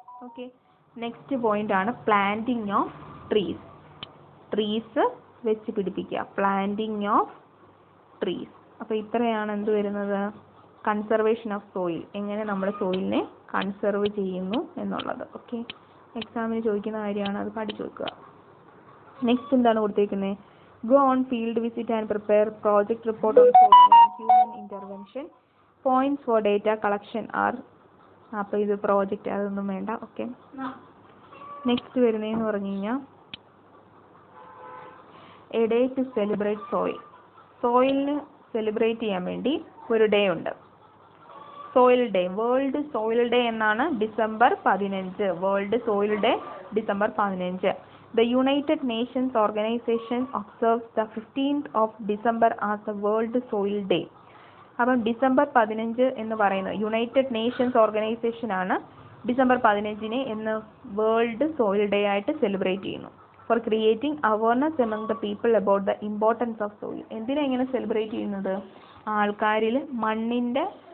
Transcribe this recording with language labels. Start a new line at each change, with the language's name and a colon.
English: okay, next point ആണ് planting of trees
Malayalam: വെച്ച് പിടിപ്പിക്കുക.
English: Planting of trees.
Malayalam: അപ്പോൾ ഇത്രയാണ് എന്ത് വരുന്നത്?
English: conservation of soil,
Malayalam: എങ്ങനെ നമ്മൾ സോയിലിനെ കൺസർവ് ചെയ്യുന്നു എന്നുള്ളത്. ഓക്കെ, എക്സാമിന് ചോദിക്കുന്ന കാര്യമാണ്, അത് പഠിച്ചു വെക്കുക. നെക്സ്റ്റ് എന്താണ് കൊടുത്തേക്കുന്നത്?
English: Go on field visit and prepare project report on soil and human intervention. Points for data collection are,
Malayalam: അപ്പോൾ ഇത് പ്രോജക്റ്റ്, അതൊന്നും വേണ്ട. ഓക്കെ, നെക്സ്റ്റ് വരുന്നതെന്ന് പറഞ്ഞു കഴിഞ്ഞാൽ
English: A day to celebrate soil.
Malayalam: സോയിലിന് celebrate ചെയ്യാൻ വേണ്ടി ഒരു ഡേ ഉണ്ട്, soil day. World soil day എന്നാണ് December 15. World soil day December 15.
English: The United Nations Organization observes the 15th of December as the World Soil Day.
Malayalam: അപ്പം December 15 എന്ന് പറയുന്നത് United Nations organisation ആണ് December 15 എന്ന് വേൾഡ് സോയിൽ ഡേ ആയിട്ട് celebrate ചെയ്യുന്നു.
English: For creating awareness among the people about the importance of soil.
Malayalam: എന്തിനാ ഇങ്ങനെ celebrate ചെയ്യുന്നത്? ആൾക്കാരിൽ മണ്ണിൻ്റെ